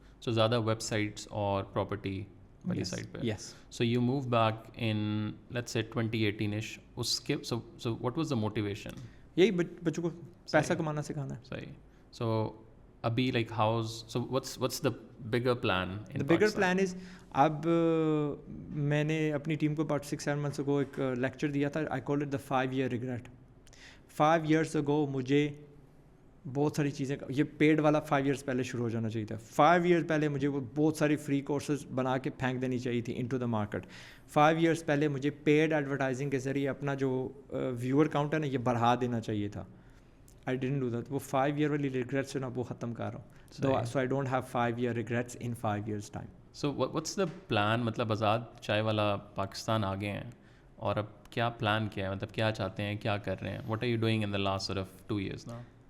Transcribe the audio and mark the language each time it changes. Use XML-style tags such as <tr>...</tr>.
<ur>سو زیادہ web sites اور property والی سائٹ پہ.</ur> <en>Yes So you move back in let's say 2018ish.</en> <ur>اس کے</ur> <en>so what was the motivation?</en> <ur>یہی بچوں کو پیسہ کمانا سکھانا ہے. صحیح.</ur> <en>So</en> <ur>ابھی</ur> <en>like how's so what's the bigger plan in The bigger plan is</en> <ur>اب میں نے اپنی ٹیم کو</ur> <en>about 6-7 months ago</en> <ur>ایک لیکچر دیا تھا.</ur> <en>I call it the 5-year regret. 5 years ago</en> <ur>مجھے بہت ساری چیزیں یہ پیڈ والا 5 years پہلے شروع ہو جانا چاہیے تھا. 5 years پہلے مجھے وہ بہت ساری فری کورسز بنا کے پھینک دینی چاہیے تھی</ur> <en>Into the market.</en> <ur>5 years پہلے مجھے پیڈ ایڈورٹائزنگ کے ذریعے اپنا جو ویور کاؤنٹ ہے نا یہ بڑھا دینا چاہیے تھا.</ur> <en>I didn't do that.</en> <ur>وہ 5 year والی ریگریٹس نا وہ ختم کر رہا ہوں.</ur> <en>So I don't have 5 year regrets in 5 years time. So what's the plan?</en> <ur>مطلب آزاد چائے والا پاکستان آ گئے ہیں اور اب کیا پلان کیا ہے مطلب کیا چاہتے ہیں کیا کر رہے ہیں.</ur> <en>What are you doing in the last sort of 2 years now?</en>